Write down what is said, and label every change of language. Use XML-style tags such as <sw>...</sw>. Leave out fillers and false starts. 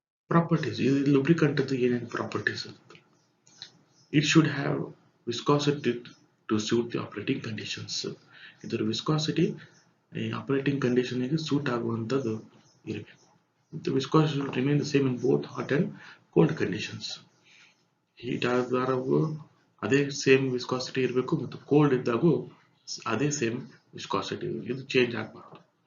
<en>Properties.</en> <kn>ಇದು ಲುಬ್ರಿಕಂಟ್ ಏನೇನು properties ಇರುತ್ತೆ?</kn> <en>It should have viscosity to suit the operating conditions.</en> <kn>ಇದರ ವಿಸ್ಕಾಸಿಟಿ ಆಪರೇಟಿಂಗ್ ಕಂಡೀಷನ್ ಗೆ ಸೂಟ್ ಆಗುವಂಥದ್ದು ಇರಬೇಕು.</kn> <en>The viscosity should remain the same in both hot and cold conditions.</en> <kn>Heat ಆದಾಗೂ ಅದೇ same viscosity ಇರಬೇಕು ಮತ್ತು ಕೋಲ್ಡ್ ಇದ್ದಾಗೂ ಅದೇ ಸೇಮ್ ವಿಸ್ಕಾಸಿಟಿ. ಇದು change ಆಗಬಾರ್ದು.</kn>